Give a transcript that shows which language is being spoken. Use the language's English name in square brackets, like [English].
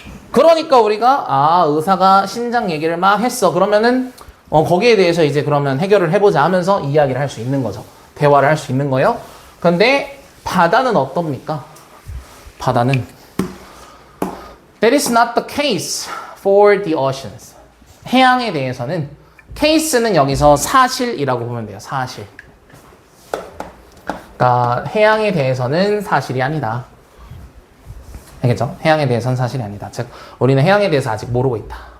[Korean] 그러니까 우리가, 아, 의사가 신장 얘기를 막 했어. 그러면은, 거기에 대해서 이제 그러면 해결을 해보자 하면서 이야기를 할 수 있는 거죠. 대화를 할 수 있는 거예요. 근데 바다는 어떻습니까? 바다는 [English] That is not the case for the oceans. [Korean] 해양에 대해서는 case는 여기서 사실이라고 보면 돼요. 사실. 그러니까 해양에 대해서는 사실이 아니다. 알겠죠? 해양에 대해서는 사실이 아니다. 즉 우리는 해양에 대해서 아직 모르고 있다.